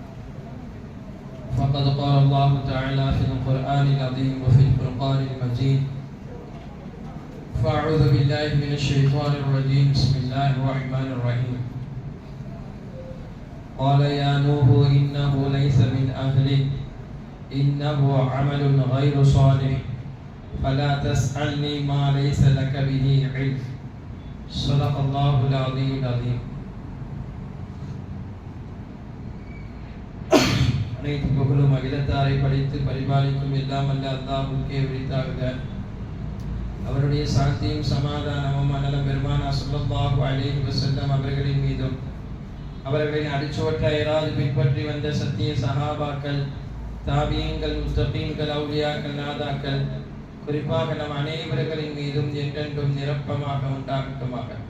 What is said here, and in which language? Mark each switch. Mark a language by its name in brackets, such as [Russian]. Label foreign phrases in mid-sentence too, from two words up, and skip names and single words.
[Arabic] فقد قال الله تعالى في القرآن العظيم وفي الفرقان المجيد فأعوذ بالله من الشيطان الرجيم بسم الله الرحمن الرحيم قال يا نوح إنه ليس من أهلك إنه عمل غير صالح فلا تسألني ما ليس لك به علم صدق الله العظيم العظيم. [Tamil] அனைத்து புகழும் அகிலத்தாரை படைத்து பரிபாலிக்கும் எல்லாம் அல்ல அல்லாஹ்வுக்கே உரித்தாகுக. அவருடைய சாந்தியும் சமாதானமும் அண்ணலம் பெருமானா [Arabic] صلى الله عليه وسلم [Tamil] அவர்களின் மீதும் அவர்களின் அடிச்சுவற்றை ஏறாது பின்பற்றி வந்த சத்திய சஹாபாக்கள், தாபியீன்கள், முஸ்தகீன்கள், அவுலியாக்கள், நாதாக்கள், குறிப்பாக நம் அனைவர்களின் மீதும் என்றென்றும் நிரப்பமாக உண்டாகட்டுமாக.